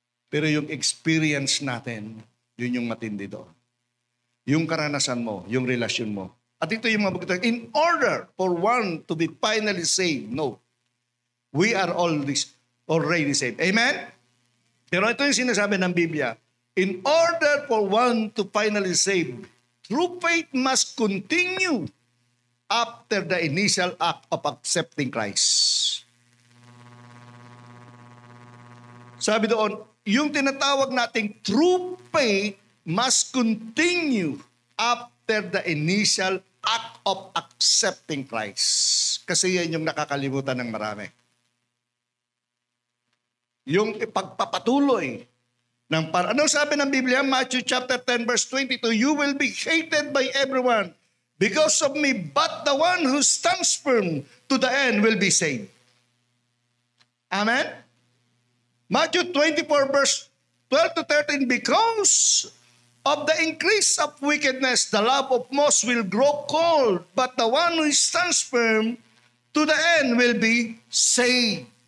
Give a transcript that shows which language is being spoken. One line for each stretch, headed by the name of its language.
Filipino: Pero yung experience natin, yun yung matindi doon. Yung karanasan mo, yung relasyon mo. At ito yung mga
English: in order for one to be finally saved,
Filipino: no.
English: We are already saved. Amen?
Filipino: Pero ito yung sinasabi ng Biblia.
English: In order for one to finally save, true faith must continue after the initial act of accepting Christ.
Filipino: Sabi doon, yung tinatawag nating
English: true faith must continue after the initial act of accepting Christ.
Filipino: Kasi yan yung nakakalimutan ng marami. Yung ipagpapatuloy ng ano sabi ng Biblia?
English: Matthew chapter 10 verse 22, you will be hated by everyone because of me, but the one who stands firm to the end will be saved. Amen? Matthew 24 verse 12 to 13, because of the increase of wickedness, the love of most will grow cold, but the one who stands firm to the end will be saved.